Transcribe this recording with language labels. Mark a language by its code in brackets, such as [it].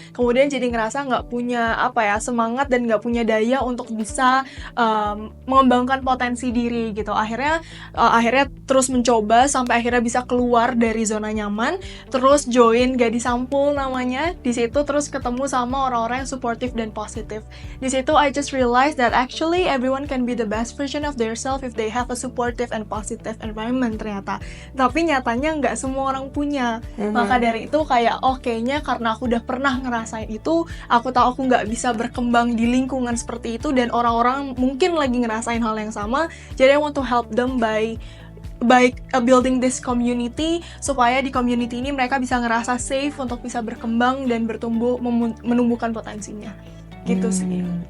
[id] Kemudian jadi ngerasa nggak punya semangat dan nggak punya daya untuk bisa mengembangkan potensi diri gitu. Akhirnya terus mencoba sampai akhirnya bisa keluar dari zona nyaman, terus join Gadis Sampul namanya. Di situ terus ketemu sama orang-orang yang supportive dan positif. Di situ [en] I just realized that actually everyone can be the best version of their self if they have a supportive and positive environment [id] ternyata. Tapi nyatanya nggak semua orang punya. Maka dari itu kayaknya karena aku udah pernah ngerasain itu, aku tahu aku nggak bisa berkembang di lingkungan seperti itu dan orang-orang mungkin lagi ngerasain hal yang sama. Jadi [en] I want to help them by building this community, [id] supaya di community ini mereka bisa ngerasa safe untuk bisa berkembang dan bertumbuh, menumbuhkan potensinya. Gitu sih.